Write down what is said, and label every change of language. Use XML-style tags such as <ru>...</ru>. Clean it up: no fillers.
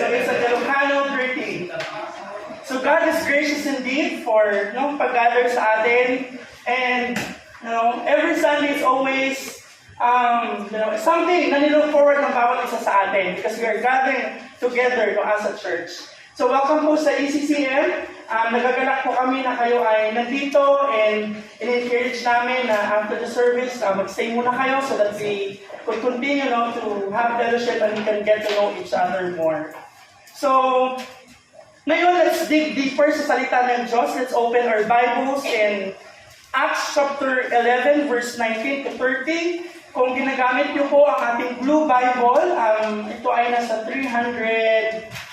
<en>So it's a Ilocano greeting. So God is gracious indeed for</en> <tl>pag-gather sa atin,</tl> <en>and every Sunday is always something</en> <tl>na nilook forward ng bawat isa sa atin</tl> <en>because we are gathering together as a church. So welcome</en> <tl>po sa</tl> <en>ECCM.</en> <tl>Nagagalak po kami na kayo ay nandito,</tl> <en>and</en> <tl>in-encourage namin na</tl> <en>after the service,</en> <tl>mag-stay muna kayo</tl> <en>so that we could continue to have fellowship and we can get to know each other more.</en> <tl>So, ngayon,</tl> <en>let's dig deeper</en> <tl>sa salita ng Diyos.</tl> <en>Let's open our Bibles in Acts chapter 11, verse 19 to 30.</en> <tl>Kung ginagamit niyo po ang ating Blue Bible, ito ay nasa 356.</tl>